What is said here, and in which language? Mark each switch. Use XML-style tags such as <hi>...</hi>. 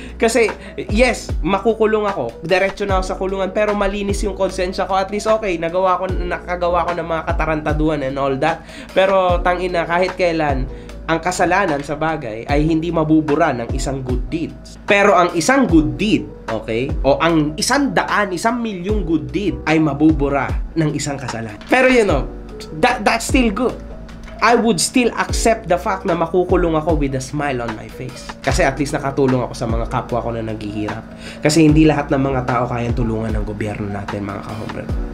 <tl>Kasi, yes, makukulong ako. Diretso na ako sa kulungan pero malinis yung konsensya ko. At least, okay, nakagawa ko ng mga katarantaduhan and all that. Pero, tangina, kahit kailan, ang kasalanan sa bagay ay hindi mabubura ng isang good deed. Pero ang isang good deed, okay, o ang 100,000, 1,000,000 good deed ay mabubura ng isang kasalanan.</tl> <en>Pero that's still good. I would still accept the fact</en> <tl>na makukulong ako</tl> <en>with a smile on my face.</en> <tl>Kasi at least nakatulong ako sa mga kapwa ko na naghihirap. Kasi hindi lahat ng mga tao kayang tulungan ng gobyerno natin, mga ka-hombre.</tl>